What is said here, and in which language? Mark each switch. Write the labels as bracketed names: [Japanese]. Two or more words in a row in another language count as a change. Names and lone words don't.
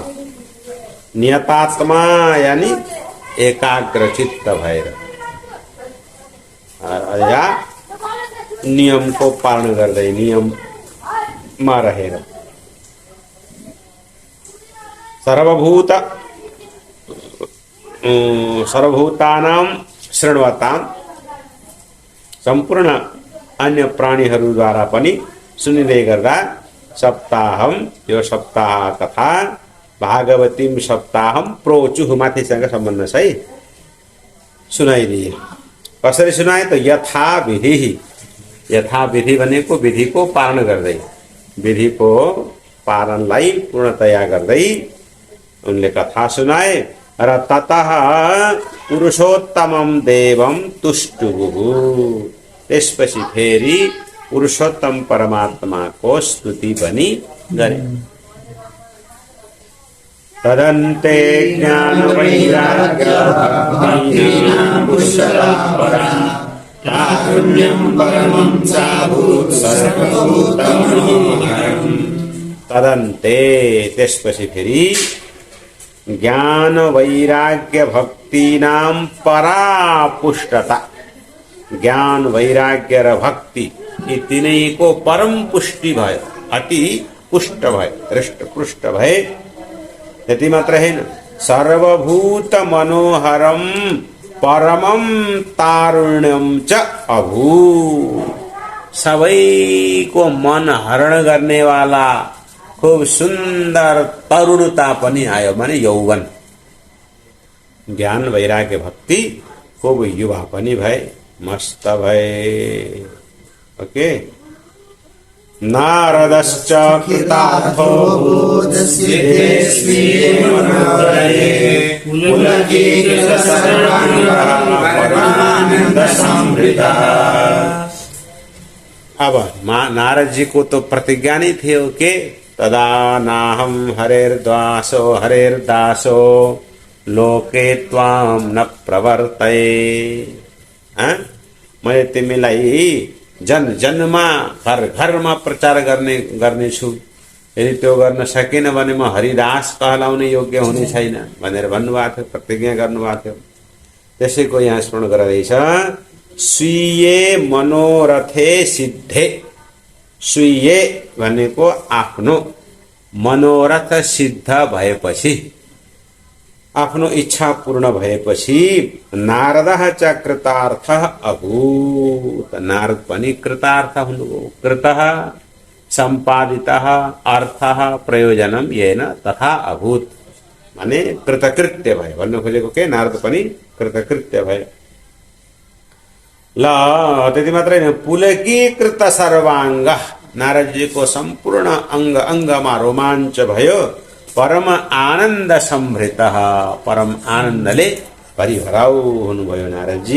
[Nepali] नियतात्मा यानी एकाग्रचित्त भएर या नियम को पालन गर्दै नियममा रहेर [Sanskrit] सर्वभूतानां शृण्वताम् [Nepali] सम्पूर्ण अन्य प्राणीहरूद्वारा पनि सुनिँदै गर्दा सप्ताहम यो सप्ताह कथा [Sanskrit] भागवतीं सप्ताहम प्रोचुः [Nepali] माथिसँग सम्बन्ध छ है, सुनाइदिए। कसरी सुनाए त यथा विधि, यथा विधि भनेको विधि को पालन गर्दै, विधि को पालनलाई पूर्णतया गर्दै उनले कथा सुनाए। [Sanskrit] र ततः पुरुषोत्तमं देवं तुष्टुः, [Nepali] त्यसपछि फेरि पुरुषोत्तम परमात्मा को स्तुति पनि गरे। [Sanskrit] तदन्ते ज्ञान वैराग्य भक्तिनां कुशला परा तारुण्यं परमं चाभूत् सर्वभूतमनोहरम्। [Nepali] तदन्ते त्यसपछि फेरि ज्ञान वैराग्य भक्ति नाम परापुष्टता। ज्ञान वैराग्य र भक्ति यी तीनैको परम पुष्टि भयो, अति पुष्ट भयो, हृष्ट पुष्ट भए। यति मात्र हैन, [Sanskrit] सर्वभूत मनोहरम परमम तारुण्यम च अभूत्। [Nepali] सबैको मन हरण गर्ने वाला खूब सुन्दर तरुणता पनि आयो, माने यौवन। ज्ञान वैराग्य भक्ति खूब युवा पनि भए, मस्त भए। ओके। [Sanskrit] नारदश्च कृतार्थो सिद्धेस्मिन् मनोरथे पुलकीकृत सर्वाङ्गः परमानंद संभृतः। [Hindi] अब नारद जी को तो प्रतिज्ञा नहीं थे के [Sanskrit] तदा नाहम हरेर्दासो हरेर्दासो लोके त्वाम न प्रवर्तये। [Nepali] मैं तिमीलाई जन जनमा घर घरमा प्रचार गर्ने छु। यदि त्यो गर्न सकेन भने म हरिदास कहलाउने योग्य हुने छैन भनेर भन्नुभएको थियो, प्रतिज्ञा गर्नुभएको थियो। त्यसैको यहाँ स्मरण गर्दैछ, [Sanskrit] स्वीये मनोरथे सिद्धे। [Nepali] स्वीये भनेको आफ्नो मनोरथ सिद्ध भएपछि, आफ्नो इच्छा पूर्ण भएपछि [Sanskrit] नारदः च कृतार्थः अभूत्। [Nepali] नारद पनि कृतार्थ हुनुभयो। [Sanskrit] कृतः सम्पादितः अर्थः प्रयोजनम येन तथा अभूत्, [Nepali] माने कृतकृत्य भयो। भन्नु खोजेको के नारद पनि कृतकृत्य भयो। ल त्यति मात्रै होइन, [Sanskrit] पुलकीकृत सर्वाङ्ग। [Nepali] नारदजीको सम्पूर्ण अंग अंगमा रोमाञ्च भयो। [Sanskrit] परम आनन्द संभृत, [Nepali] परम आनन्दले परिभराउ हुनुभयो नारदजी।